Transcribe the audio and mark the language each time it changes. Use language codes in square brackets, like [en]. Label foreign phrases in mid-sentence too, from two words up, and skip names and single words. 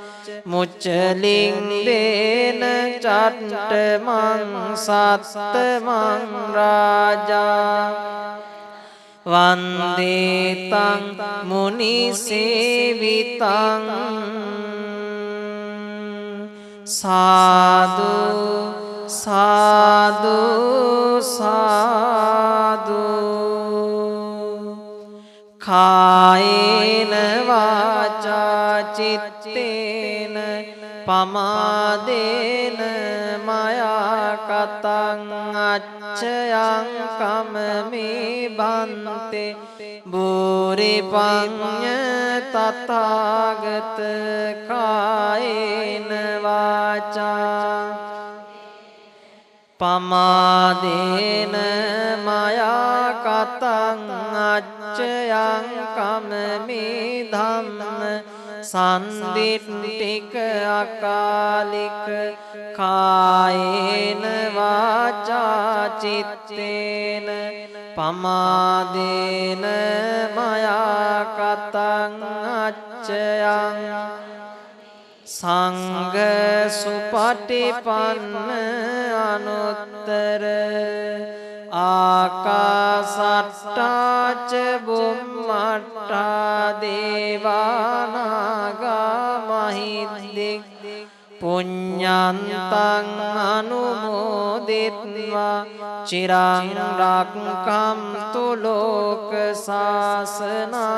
[pi] මුච්චලින්දේන චට්ඨමං සත්තමං රාජා වන්දේතං මුනිසේවිතං සාදු සාදු සාදු කායේන වාචා චිත්තේන පමාදේන මයා කතං අච්චයං කමමේ බන්තේ බුරි පඤ්ඤ තථාගත කායේන වාචා පමාදේන මයා කතං අච්චයං කමමේ ධම්ම සන්දිට්ඨික අකාලික කායේන වාචා චිත්තේන පමාදේන මයා කතං අච්චයං සංඝ සුපටිපන්න අනුත්තර ආකාසට්ටා ච බුම්මට්ටා දේවානාගා මහිද්దిక్ පුඤ්ඤන්තං අනුමෝදිත්වා චිරං රක්ඛන්තු ලෝක සාසනං